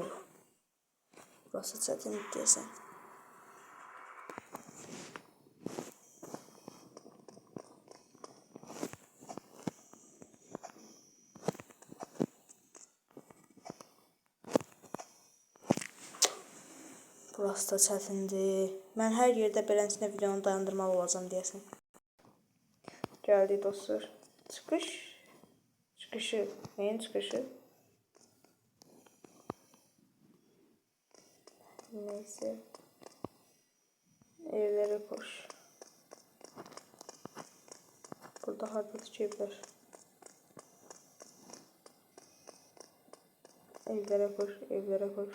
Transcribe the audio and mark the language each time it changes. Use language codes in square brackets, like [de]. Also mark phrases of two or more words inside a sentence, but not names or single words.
[az] Burası çetin desen. Burası da çətindir. Mən hər yerdə beləsinə videonu dayandırmalı olacağım deyəsən. Gəldik dostlar. Çıxış. Çıxışı. Neyin çıxışı? Neyse. [tr] Evlere koş. Burada hardadır evler. Evlere koş. Evlere koş.